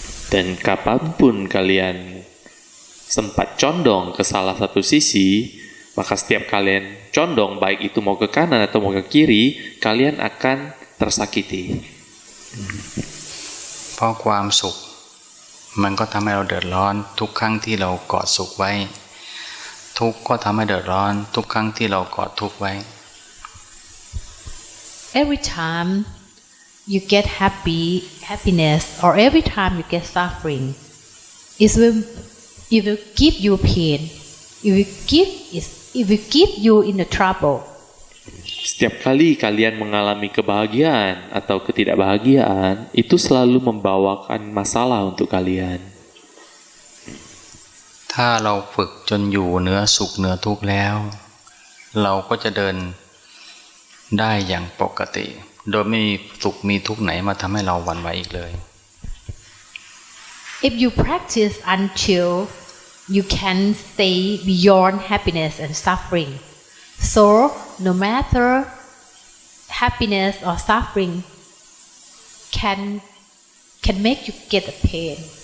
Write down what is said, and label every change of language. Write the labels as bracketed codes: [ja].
[id] Dan kapanpun kalian sempat condong ke salah satu sisi, maka setiap kalian condong, baik itu mau ke kanan atau mau ke kiri, kalian akan tersakiti. [th] เพราะความสุขมันก็ทำให้เราเดือดร้อนทุกครั้งที่เราเกาะสุขไว้ทุกข์ก็ทำให้เดือดร้อนทุกครั้งที่เราเกาะทุกข์ไว้ [en] Every time you get happiness, or every time you get suffering, it will give you pain. It will give you in the trouble. [id] Setiap kali kalian mengalami kebahagiaan atau ketidakbahagiaan, itu selalu membawakan masalah untuk kalian. [th] ถ้าเราฝึกจนอยู่เหนือสุขเหนือทุกข์แล้วเราก็จะเดินได้อย่างปกติโดยไม่มีสุขมีทุกข์ไหนมาทำให้เราหวั่นไหวอีกเลย [en] If you practice until you can stay beyond happiness and suffering, so no matter happiness or suffering can make you get the pain.